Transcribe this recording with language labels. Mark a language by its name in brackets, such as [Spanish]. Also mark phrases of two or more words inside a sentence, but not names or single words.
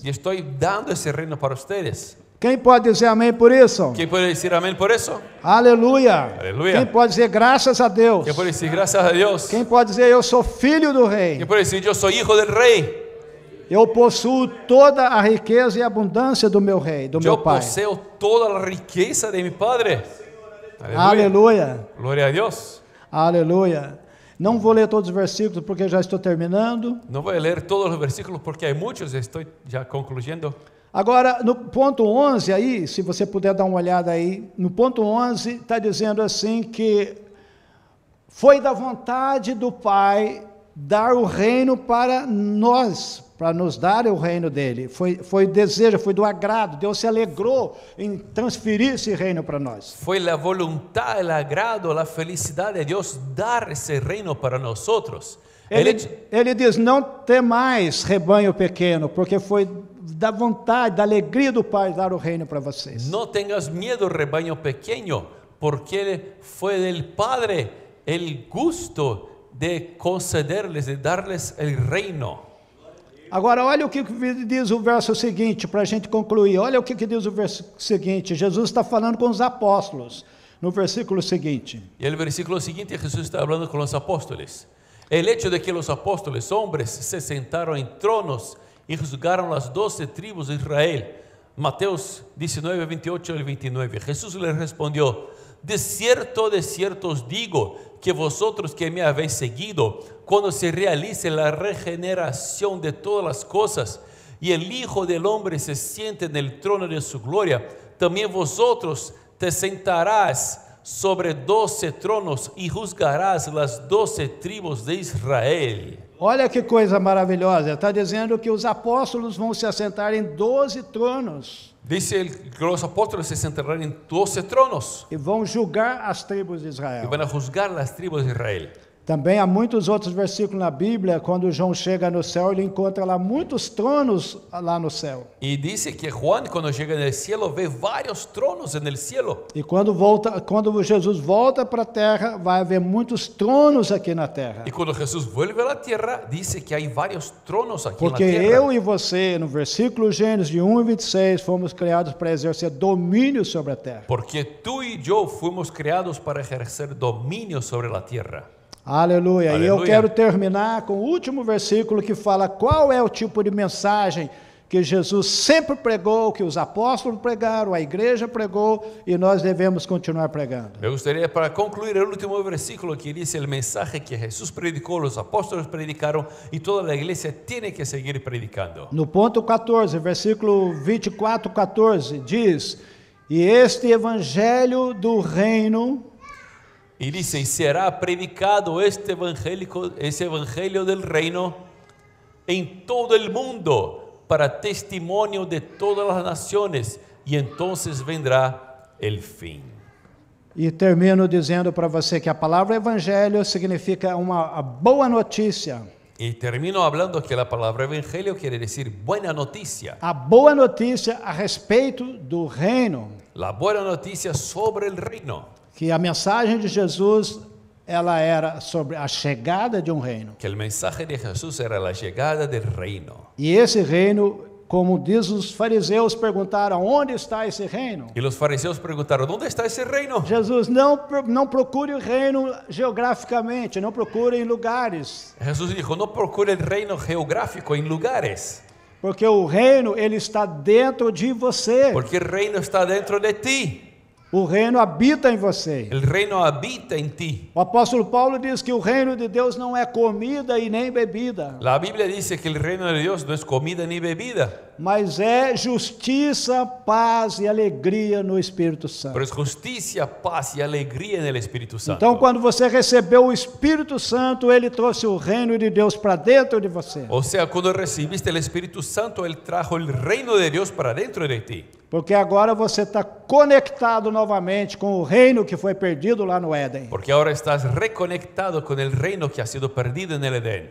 [Spanish] y estoy dando ese reino para ustedes. [Portuguese] Quem pode dizer amém por isso? [Spanish] ¿Quién puede decir amén por eso? [Portuguese] Aleluia. Aleluia. Quem pode dizer graças a Deus? [Spanish] ¿Quién puede decir gracias a Dios? [Portuguese] Quem pode dizer eu sou filho do rei? [Spanish] ¿Quién puede decir yo soy hijo del rey? [Portuguese] Eu possuo toda a riqueza e abundância do meu rei, do meu [Spanish] Yo [Portuguese] Pai. [Spanish] poseo toda la riqueza de mi Padre. [Portuguese] Aleluia. [Spanish] Gloria a Dios. [Portuguese] Aleluia. Não vou ler todos os versículos porque já estou terminando. [Spanish] No voy a leer todos los versículos porque hay muchos, estoy ya concluyendo. [Portuguese] Agora, no ponto 11 aí, se você puder dar uma olhada aí, no ponto 11 está dizendo assim que foi da vontade do Pai dar o reino para nós, para nos dar o reino dele. Foi desejo, foi do agrado. Deus se alegrou em transferir esse reino para nós. [Spanish] Fue la voluntad, el agrado, la felicidad de Dios dar ese reino para nosotros. [Portuguese] Ele diz, não temais, rebanho pequeno, porque foi da vontade, da alegria do Pai dar o reino para vocês. [Spanish] No tengas miedo, rebaño pequeño, porque fue del Padre el gusto de concederles, de darles el reino. [Portuguese] Agora, olha o que diz o verso seguinte, para a gente concluir. Olha o que diz o verso seguinte. Jesus está falando com os apóstolos, no versículo seguinte. [Spanish] Y el versículo siguiente, Jesús está hablando con los apóstoles. El hecho de que los apóstoles, hombres, se sentaron en tronos y juzgaron las 12 tribus de Israel. Mateos 19, 28 y 29. Jesús les respondió, de cierto os digo, que vosotros que me habéis seguido, cuando se realice la regeneración de todas las cosas, y el Hijo del Hombre se siente en el trono de su gloria, también vosotros te sentarás sobre 12 tronos y juzgarás las 12 tribos de Israel. [Portuguese] Olha que coisa maravilhosa, está dizendo que os apóstolos vão se assentar em 12 tronos. [Spanish] Dice que los apóstoles se sentarán en 12 tronos [Portuguese] E vão julgar as tribos de [Spanish] y [Portuguese] Israel. [Spanish] van a juzgar las tribus de Israel. [Portuguese] Também há muitos outros versículos na Bíblia, quando João chega no céu, ele encontra lá muitos tronos lá no céu. [Spanish] Y dice que Juan, cuando llega en el cielo, ve varios tronos en el cielo. [Portuguese] E quando Jesus volta para a terra, vai haver muitos tronos aqui na terra. [Spanish] Y cuando Jesús vuelve a la tierra, dice que hay varios tronos aquí [Portuguese] Porque [Spanish] en la tierra. [Portuguese] eu e você, no versículo Gênesis de 1 e 26, fomos criados para exercer domínio sobre a terra. [Spanish] Porque tú y yo fuimos creados para ejercer dominio sobre la tierra. [Portuguese] Aleluia. E eu Aleluia. quero terminar com o último versículo que fala qual é o tipo de mensagem que Jesus sempre pregou, que os apóstolos pregaram, a igreja pregou e nós devemos continuar pregando. [Spanish] Me gustaría para concluir el último versículo que dice el mensaje que Jesús predicó, los apóstoles predicaron y toda la iglesia tiene que seguir predicando. [Portuguese] No ponto 14, versículo 24, 14, diz: E este evangelho do reino [Spanish] Y dice, y será predicado ese evangelio del reino en todo el mundo para testimonio de todas las naciones, y entonces vendrá el fin. [Portuguese] E termino dizendo para você que a palavra evangelho significa uma boa notícia. [Spanish] Y termino hablando que la palabra evangelio quiere decir buena noticia. [Portuguese] A boa notícia a respeito do reino. [Spanish] La buena noticia sobre el reino. [Portuguese] Que a mensagem de Jesus, ela era sobre a chegada de um reino. [Spanish] Que el mensaje de Jesús era la llegada del reino. [Portuguese] E esse reino, como diz os fariseus, perguntaram, onde está esse reino? [Spanish] Y los fariseos preguntaron, ¿dónde está ese reino? [Portuguese] Jesus, não procure o reino geograficamente, não procure em lugares. [Spanish] Jesús dijo, no procure el reino geográfico en lugares. [Portuguese] Porque o reino, ele está dentro de você. [Spanish] Porque el reino está dentro de ti. [Portuguese] O reino habita em você. [Spanish] El reino habita en ti. [Portuguese] O apóstolo Paulo diz que o reino de Deus não é comida e nem bebida, [Spanish] La Biblia dice que el reino de Dios no es comida ni bebida, [Portuguese] mas é justiça, paz e alegria no Espírito Santo. [Spanish] pero es justicia, paz y alegría en el Espíritu Santo. [Portuguese] Então, quando você recebeu o Espírito Santo, ele trouxe o reino de Deus para dentro de você. [Spanish] O sea, cuando recibiste el Espíritu Santo, Él trajo el reino de Dios para dentro de ti. [Portuguese] Porque agora você está conectado novamente com o reino que foi perdido lá no Éden. [Spanish] Porque ahora estás reconectado con el reino que ha sido perdido en el Edén.